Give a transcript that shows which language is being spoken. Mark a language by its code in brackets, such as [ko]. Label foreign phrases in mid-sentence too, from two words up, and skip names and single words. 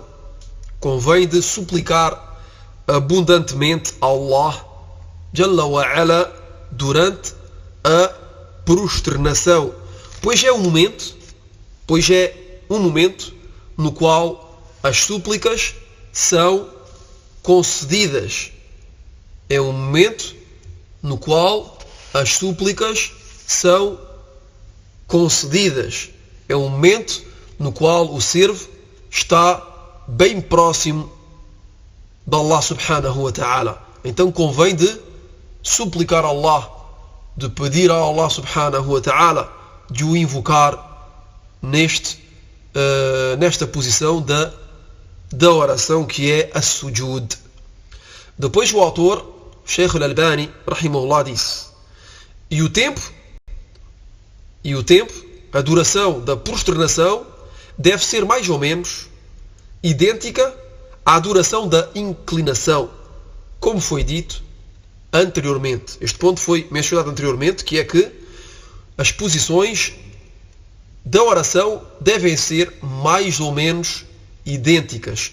[pt] Convém de suplicar abundantemente a Allah [ar] جل وعلا [pt] durante a prosternação, pois é um momento no qual as súplicas são concedidas. É um momento no qual as súplicas são concedidas. É um momento no qual o servo está bem próximo de Allah [ar] سبحانه وتعالى. [pt] Então convém de suplicar a Allah, de pedir a Allah [ar] سبحانه وتعالى, [pt] de o invocar nesta posição da oração, que é a sujud. Depois o autor, Sheikh al-Albani, rahimahullah, disse, e o tempo, a duração da prosternação deve ser mais ou menos idêntica à duração da inclinação, como foi dito anteriormente. Este ponto foi mencionado anteriormente, que é que as posições da oração devem ser mais ou menos idênticas.